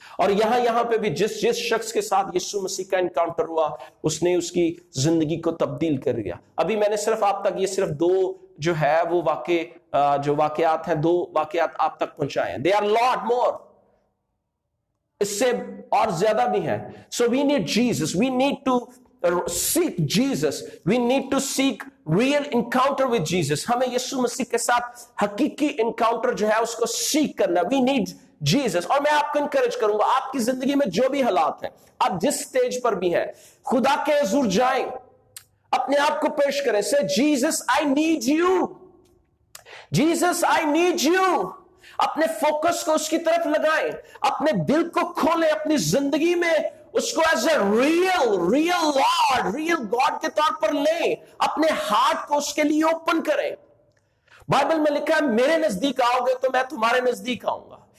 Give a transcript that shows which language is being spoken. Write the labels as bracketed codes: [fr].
[ur] اور یہاں پہ بھی جس شخص کے ساتھ یسوع مسیح کا انکاؤنٹر ہوا, اس نے اس کی زندگی کو تبدیل کر دیا. ابھی میں نے صرف آپ تک یہ صرف دو جو ہے وہ واقعات ہیں, 2 واقعات آپ تک پہنچائے ہیں. [en] they are lot more, [ur] اس سے اور زیادہ بھی ہیں. [en] So we need Jesus, we need to seek Jesus, we need to seek real encounter with Jesus. [ur] ہمیں یسوع مسیح کے ساتھ حقیقی انکاؤنٹر جو ہے اس کو سیکھ کرنا. [en] we need Jesus. [ur] اور میں آپ کو انکریج کروں گا, آپ کی زندگی میں جو بھی حالات ہیں, آپ جس سٹیج پر بھی ہیں, خدا کے حضور جائیں, اپنے آپ کو پیش کریں. [en] say Jesus I need you, Jesus I need you. [ur] اپنے فوکس کو اس کی طرف لگائیں, اپنے دل کو کھولیں, اپنی زندگی میں اس کو [en] as a real Lord, real God [ur] کے طور پر لیں, اپنے ہارٹ کو اس کے لیے اوپن کریں. بائبل میں لکھا ہے میرے نزدیک آؤ گے تو میں تمہارے نزدیک آؤں گا.